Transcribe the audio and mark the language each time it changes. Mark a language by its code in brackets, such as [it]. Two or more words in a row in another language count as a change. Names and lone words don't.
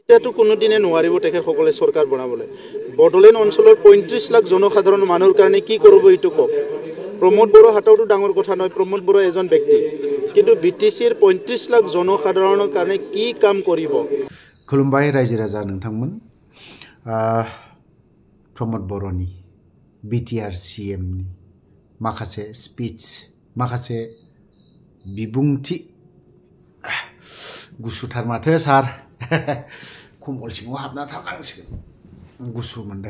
[as] এতিয়াতো কোনোদিনে নোৱাৰিব তেখেতসকলে চৰকাৰ বনাবলৈ। বড়োলেণ্ড অঞ্চলৰ ৩৫ লাখ জনসাধাৰণ মানুহৰ কাৰণে কি কৰিব এইটো কওক। প্ৰমোদ বড়ো হাততো ডাঙৰ কথা নহয়, প্ৰমোদ বড়ো এজন ব্যক্তি, কিন্তু BTCৰ ৩৫ লাখ জনসাধাৰণৰ কাৰণে কি কাম কৰিব। [brx] खुलुमबाय रायजो राजा नोंथांमोन, प्रमोद बर'नि BTR CMनि माखासे स्पीच, माखासे बिबुंथि, गुसुथार माथो सार, कम्बल सिङाव हाबना थानांसिगोन, गुसु मोनदों।